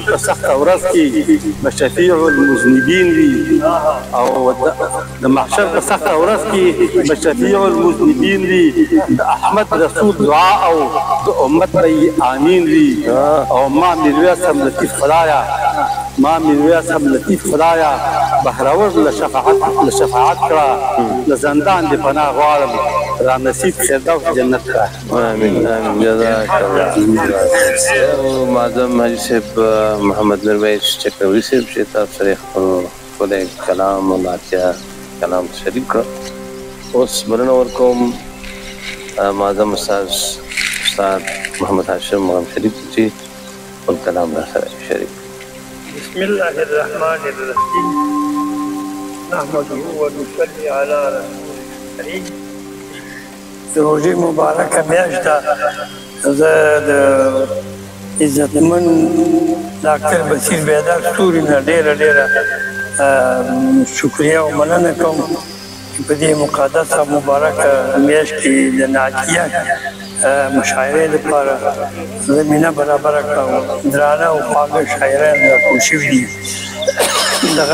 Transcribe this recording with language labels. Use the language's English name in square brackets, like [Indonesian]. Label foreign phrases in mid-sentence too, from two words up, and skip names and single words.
[Pashto] په سخته ورځ کې به شفیع المذنبین وي او د محشر په سخته ورځ کې به شفیع المذنبین وي د احمد رسول دعا او د امت به آمین وي او ما میرویس هم لطیف خدایا ما میرویس هم لطیف خدایا بهرور له شفاعت کړه له زندان د پناه غواړم را نصیب فردوس جنت کړه آمین آمین [Arabic] جزاک الله [Pashto] معظم حاجي صاحب محمد میرویس چکروري صاحب چې تاسو سره خپل کلام او ناتیا کلام شریک کړ اوس بلنه ورکوم معظم استاد محمد هاشم مغم شریف چې خپل کلام را سره شریک [Arabic] بسم الله الرحمن الرحيم نحمده ونصلي على رسوله الكريم [Pashto] روزي مباركة میاشت زه د عزتمن ډاکټر بصیر بیدار ستوري نه ډېره شکریه او مننه کوم چې په دې مقدسه مبارکه میاشت کې د نعتیه مشاعرې لپاره زمینه برابره کړه درانه او خواږه شاعران راټول شوي دي دغه